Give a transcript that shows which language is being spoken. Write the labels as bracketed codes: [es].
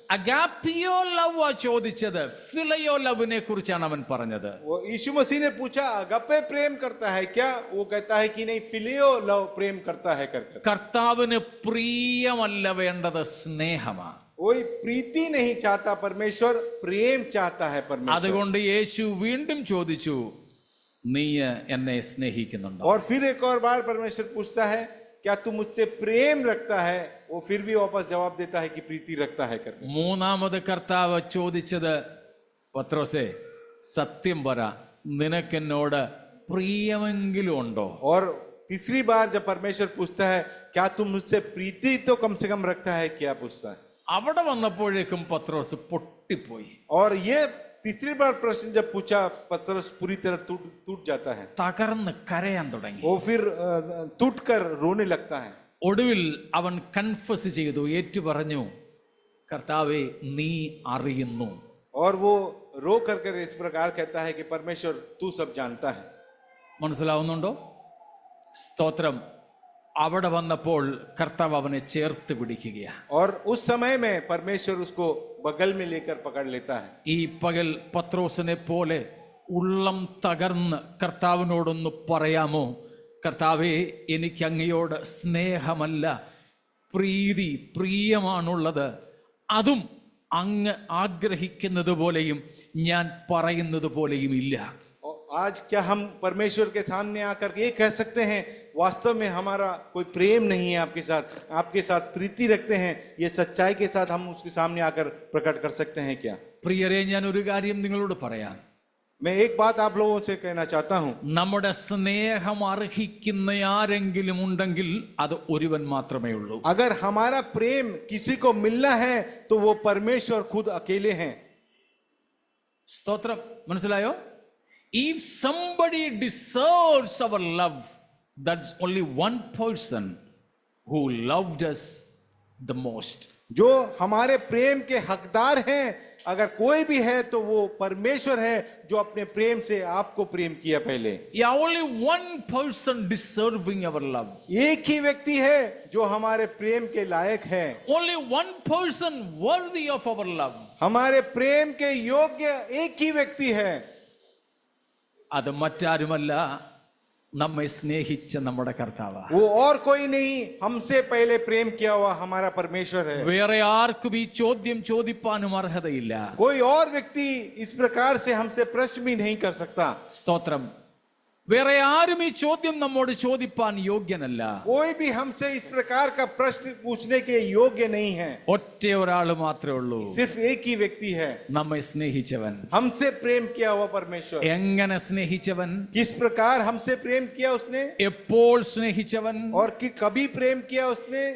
[ml] അഗാപ്പിയോ love ചോദിച്ചത്, ഫിലയോ ലവിനെ കുറിച്ചാണ് അവൻ പറഞ്ഞത്. [hi] वो यीशु मसीह ने पूछा, अगापे प्रेम करता है क्या? वो कहता है कि नहीं, फिलियो लव प्रेम करता है कर। [ml] കർത്താവിന് പ്രിയമല്ല വേണ്ടത്, സ്നേഹമാണ്. [hi] कोई प्रीति नहीं चाहता परमेश्वर, प्रेम चाहता है परमेश्वर। [ml] അതുകൊണ്ട് യേശു വീണ്ടും ചോദിച്ചു, നീ എന്നെ സ്നേഹിക്കുന്നുണ്ടോ? [hi] और फिर एक और बार परमेश्वर पूछता है, क्या तू मुझसे प्रेम रखता है? वो फिर भी वापस जवाब देता है कि प्रीति रखता है कर। [ml] മൂന്നാമത് കർത്താവ് ചോദിച്ചത്, പത്രോസേ സത്യം പറ, നിനക്കെന്നോട് പ്രിയമെങ്കിലും ഉണ്ടോ? [hi] और तीसरी बार जब परमेश्वर पूछता है, क्या तुम मुझसे प्रीति तो कम से कम रखता है क्या, पूछता है। [ml] അവിടെ വന്നപ്പോഴേക്കും പത്രോസ് പൊട്ടിപ്പോയി. [hi] और ये तीसरी बार प्रश्न जब पूछा, पतरस पूरी तरह टूट जाता है। [ml] തകർന്ന് കരയാൻ തുടങ്ങി. [hi] वो फिर टूट कर रोने लगता है। [ml] ഒടുവിൽ അവൻ കൺഫസ് ചെയ്തു, ഏറ്റു പറഞ്ഞു, കർത്താവേ നീ അറിയുന്നു. [hi] और वो रो कर इस प्रकार कहता है कि परमेश्वर तू सब जानता है। [ml] മനസ്സിലാവുന്നുണ്ടോ? സ്തോത്രം. അവിടെ വന്നപ്പോൾ കർത്താവ് അവനെ ചേർത്ത് പിടിക്കുകയാണ്. [hi] और उस समय में परमेश्वर उसको बगल में लेकर पकड़ लेता है। [ml] ഈ പകൽ പത്രോസിനെ പോലെ ഉള്ളം തകർന്ന് കർത്താവിനോടൊന്ന് പറയാമോ, കർത്താവേ എനിക്ക് അങ്ങയോട് സ്നേഹമല്ല പ്രിയമാണുള്ളത്, അതും അങ്ങ് ആഗ്രഹിക്കുന്നത് പോലെയും ഞാൻ പറയുന്നത് പോലെയും ഇല്ല. [hi] आज क्या हम परमेश्वर के सामने आकर ये कह सकते हैं, वास्तव में हमारा कोई प्रेम नहीं है आपके साथ प्रीति रखते हैं, ये सच्चाई के साथ हम उसके सामने आकर प्रकट कर सकते हैं क्या? [ml] പ്രിയരെ, ഞാൻ ഒരു കാര്യം നിങ്ങളോട് പറയാം. [hi] मैं एक बात आप लोगों से कहना चाहता हूं, [ml] നമ്മുടെ സ്നേഹം അർഹിക്കുന്ന ആരെങ്കിലും ഉണ്ടെങ്കിൽ അത് ഒരുവൻ മാത്രമേ ഉള്ളൂ. [hi] अगर हमारा प्रेम किसी को मिलना है तो वो परमेश्वर खुद अकेले हैं। [ml] സ്തോത്രം. മനസ്സിലായോ? [en] If somebody deserves our love, that's only one person who loved us the most. [hi] जो हमारे प्रेम के हकदार हैं, अगर कोई भी है तो वो परमेश्वर है, जो अपने प्रेम से आपको प्रेम किया पहले। [en] Yeah, only one person deserving our love. [hi] एक ही व्यक्ति है जो हमारे प्रेम के लायक है। [en] Only one person worthy of our love. [hi] हमारे प्रेम के योग्य एक ही व्यक्ति है। [ml] അത് മറ്റാരുമല്ല, നമ്മെ സ്നേഹിച്ച നമ്മുടെ കർത്താവാണ്. [hi] वो और कोई नहीं, हमसे पहले प्रेम किया हुआ हमारा परमेश्वर है। [ml] വേറെ ആർക്കും ഈ ചോദ്യം ചോദിപ്പാനും അർഹതയില്ല. [hi] कोई और व्यक्ति इस प्रकार से हमसे प्रश्न भी नहीं कर सकता। [ml] സ്തോത്രം. വേറെ ആരും ഈ ചോദ്യം നമ്മോട് ചോദിപ്പാൻ യോഗ്യനല്ല. [hi] कोई भी हमसे इस प्रकार का प्रश्न पूछने के योग्य नहीं है। [ml] ഒറ്റ ഒരാൾ മാത്രമേ ഉള്ളൂ, [hi] सिर्फ एक ही व्यक्ति है, [ml] നമ്മെ സ്നേഹിച്ചവൻ. [hi] हमसे प्रेम किया हुआ परमेश्वर। [ml] എങ്ങനെ സ്നേഹിച്ചവൻ? [hi] किस प्रकार हमसे प्रेम किया उसने, [ml] എപ്പോൾ സ്നേഹിച്ചവൻ? [hi] और कि कभी प्रेम किया उसने,